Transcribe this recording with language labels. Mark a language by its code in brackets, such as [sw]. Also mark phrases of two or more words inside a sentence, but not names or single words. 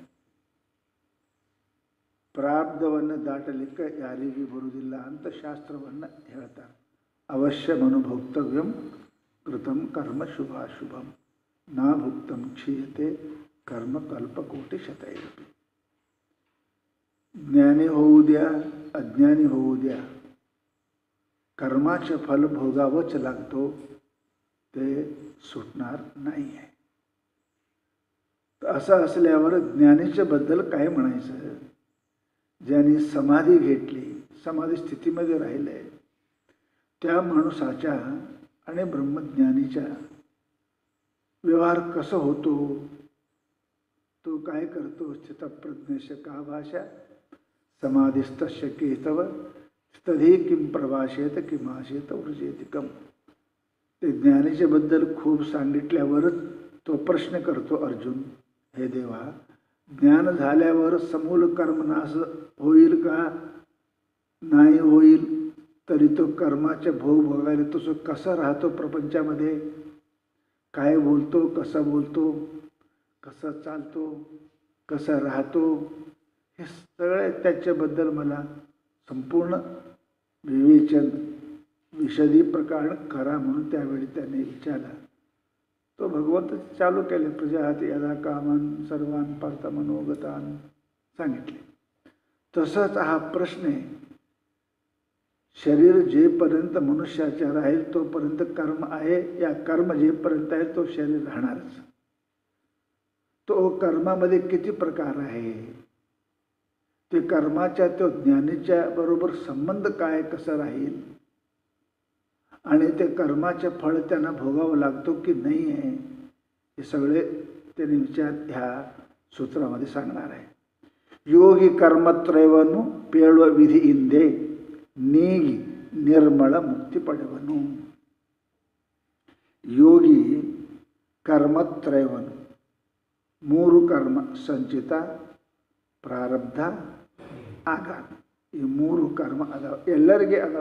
[kn] ಪ್ರಾರಬ್ಧವನ್ನು ದಾಟಲಿಕ್ಕೆ ಯಾರಿಗೂ ಬರುವುದಿಲ್ಲ ಅಂತ ಶಾಸ್ತ್ರವನ್ನು ಹೇಳ್ತಾರೆ. [sa] ಅವಶ್ಯ ಮನುಭೋಕ್ತವ್ಯಂ ಕೃತಂ ಕರ್ಮ ಶುಭಾಶುಭಂ ನಾ ಭುಕ್ತಂ ಕ್ಷೀಯತೆ ಕರ್ಮ ಕಲ್ಪಕೋಟಿ ಶತೈರಪಿ. [mr] ज्ञानी होऊद्या अज्ञानी होऊद्या, कर्माचे फल भोगावंच लागतो, ते सुटणार नाही आहे. तर असं असल्यावर ज्ञानीच्या बद्दल काय म्हणायचं? ज्यांनी समाधी घेतली, समाधी स्थितीमध्ये राहिले, त्या माणसाच्या आणि ब्रह्मज्ञानीच्या व्यवहार कसा होतो, तो काय करतो? [sa] स्थितप्रज्ञस्य का भाषा समाधिस्तस्य केतव तधी किं प्रवाशेत किमाशेत वृजेतिकम. [mr] ते ज्ञानीच्या बद्दल खूप सांगितल्यावरच तो प्रश्न करतो, अर्जुन हे देवा, ज्ञान झाल्यावर समूल कर्मनाश होईल का नाही होईल? तरी तो कर्माचे भोग भोगायला तो कसा राहतो प्रपंचामध्ये, काय बोलतो, कसा चालतो, कसा राहतो, हे सगळे त्याच्याबद्दल मला संपूर्ण विवेचन विशदी प्रकार करा म्हणून त्यावेळी त्याने विचारला. तो भगवंत चालू केले, [sa] प्रजाती यदा कामान सर्वान पार्थ मनोगतान [mr] सांगितले. तसंच हा प्रश्न आहे. शरीर जेपर्यंत मनुष्याच्या राहील तोपर्यंत कर्म आहे, या कर्म जेपर्यंत आहे तो शरीर राहणारच. तो कर्मामध्ये किती प्रकार आहे, ते कर्माच्या तो ज्ञानीच्या बरोबर संबंध काय कसा राहील, आणि ते कर्माचे फळ त्यांना भोगावं लागतो की नाही आहे, हे सगळे त्याने विचार ह्या सूत्रामध्ये सांगणार आहे. [kn] योगी कर्मत्रयವನ್ನು ಪೇಳುವ ವಿಧಿಯಿಂದೆ ನೀಗಿ ನಿರ್ಮಲ ಮುಕ್ತಿ ಪಡೆವನು. ಯೋಗಿ ಕರ್ಮತ್ರಯವನ್ನು ಮೂರು ಕರ್ಮ ಸಂಚಿತ ಪ್ರಾರಬ್ಧ ಆಗಾಮಿ ಈ ಮೂರು ಕರ್ಮ ಅದಾವ, ಎಲ್ಲರಿಗೆ ಅದಾವ.